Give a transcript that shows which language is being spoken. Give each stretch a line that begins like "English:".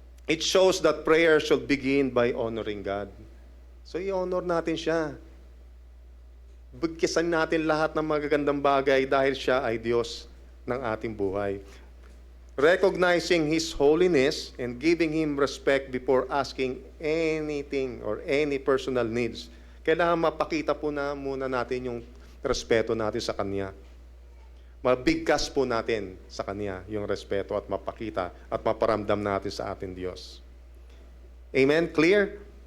English: It shows that prayer should begin by honoring God.
Filipino: So, i-honor natin siya. Bigkisan natin lahat ng magagandang bagay dahil siya ay Diyos ng ating buhay.
English: Recognizing His holiness and giving Him respect before asking anything or any personal needs.
Filipino: Kailangan mapakita po na muna natin yung respeto natin sa Kanya. Mabigkas po natin sa Kanya yung respeto at mapakita at maparamdam natin sa ating Diyos. Amen? Clear?